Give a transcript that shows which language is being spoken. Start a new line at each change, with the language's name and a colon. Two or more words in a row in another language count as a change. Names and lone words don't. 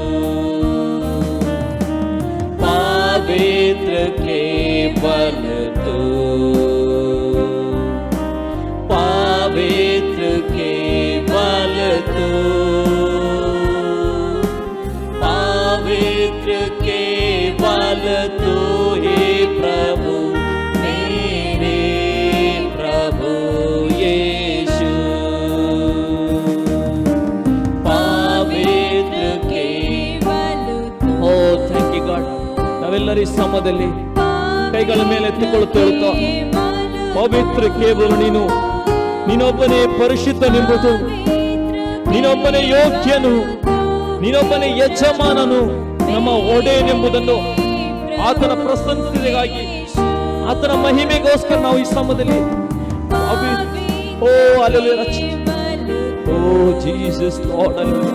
Hindi: पवित्र केवल तू, पवित्र केवल तू, पवित्र केवल तू ही प्रभु मेरे प्रभु यीशु। पवित्र केवल तू।
English: O thank you God.
Kannada: ನಾವೆಲ್ಲರೂ ಈ ಸಮಯದಲ್ಲಿ ಕೈಗಳ ಮೇಲೆ ಎತ್ತಿಕೊಳ್ಳುತ್ತಾ ಇರುತ್ತಾ, ಪವಿತ್ರ ಕೇವಲ ನೀನು, ನೀನೊಬ್ಬನೇ ಪರಿಶುದ್ಧನೆಂಬುದು, ನೀನೊಬ್ಬನೇ ಯೋಗ್ಯನು, ನೀನೊಬ್ಬನೇ ಯಜಮಾನನು, ನಮ್ಮ ಒಡೆಯನೆಂಬುದನ್ನು ಆತನ ಪ್ರಶಂಸೆಗಾಗಿ, ಆತನ ಮಹಿಮೆಗೋಸ್ಕರ ನಾವು ಈ ಸಮಯದಲ್ಲಿ ಓ ಅಲೆಲುಯಾ, ಓ ಜೀಸಸ್ ಲಾರ್ಡ್ ಅಲೆಲುಯಾ.